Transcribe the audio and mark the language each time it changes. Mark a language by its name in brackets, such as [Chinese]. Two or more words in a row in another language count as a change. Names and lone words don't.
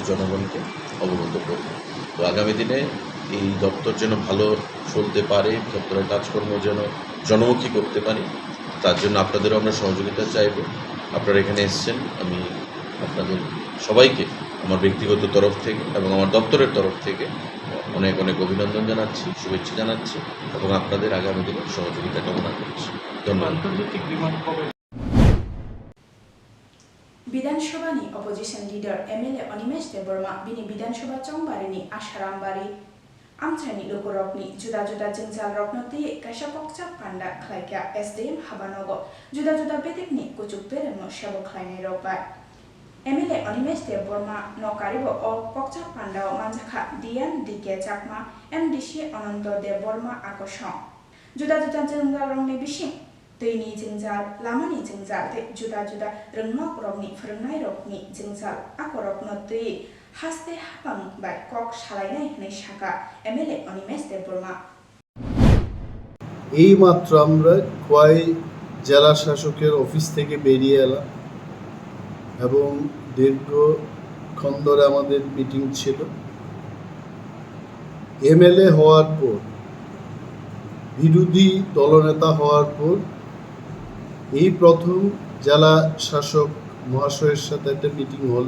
[Bangla] জনগণকে অবগত করব তো আগামী দিনে এই দপ্তর যেন ভালো চলতে পারে দপ্তরের কাজকর্ম যেন জনমুখী করতে পারি তার জন্য আপনাদেরও আমরা সহযোগিতা চাইব আপনারা এখানে এসেছেন আমি আপনাদের সবাইকে আমার ব্যক্তিগত তরফ থেকে এবং আমার দপ্তরের তরফ থেকে অনেক অনেক অভিনন্দন জানাচ্ছি শুভেচ্ছা জানাচ্ছি এবং আপনাদের আগামী দিনে সহযোগিতা কামনা করছি ধন্যবাদ [Kok Borok] Vidansabha ni opposition leader MLA Animesh Debbarma bini Vidansabha Chongbari ni Asharambari Amchani Lokorok ni juda juda jengjal rokno te kaisa Kokcha Panda khlaika SDM Habanogo juda juda bedik ni kuchuk beremno sabo khlainai rokbai MLA Animesh Debbarma nokaribo o Kokcha Pandao manjaka DN DK Chakma MDC Ananto Debbarma akoshon juda juda jengjal rokni bising daini jengjal lamani jengjal juda juda rongnok rokni phorongnai rokni jengjal akhorokno dai haste habang bai kok salaynai honai saka MLA Animesh Debbarma [Bangla] এই মাত্র আমরা খোয়াই জেলা শাসকের অফিস থেকে বেরিয়ে এলাম এবং দীর্ঘক্ষণ ধরে আমাদের মিটিং ছিল। এমএলএ হওয়ার পর, বিরোধী দলনেতা হওয়ার পর এই প্রথম জেলা শাসক মহাশয়ের সাথে একটা মিটিং হলো।